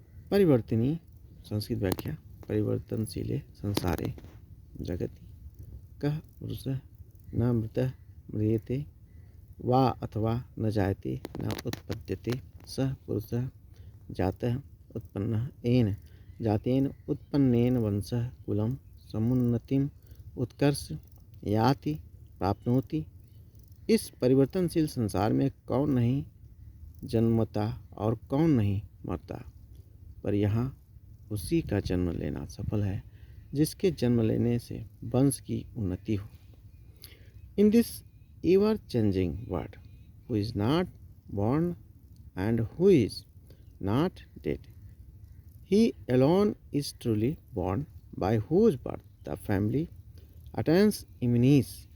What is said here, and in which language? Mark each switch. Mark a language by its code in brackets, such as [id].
[sa] परिवर्तिनी संस्कृत व्याख्या। परिवर्तनशीले संसारे जगति कः पुरुषः न मृतः म्रियते वा अथवा न जायते न उत्पद्यते सः पुरुषः जातः उत्पन्नः येन जातेन उत्पन्नेन वंशः कुलं समुन्नतिम् उत्कर्ष याति प्राप्नोति। [hi] इस परिवर्तनशील संसार में कौन नहीं जन्मता और कौन नहीं मरता, पर यहाँ उसी का जन्म लेना सफल है जिसके जन्म लेने से वंश की उन्नति हो। [en] In this ever changing world, who is not born and who is not dead, he alone is truly born, by whose birth the family attains imminence.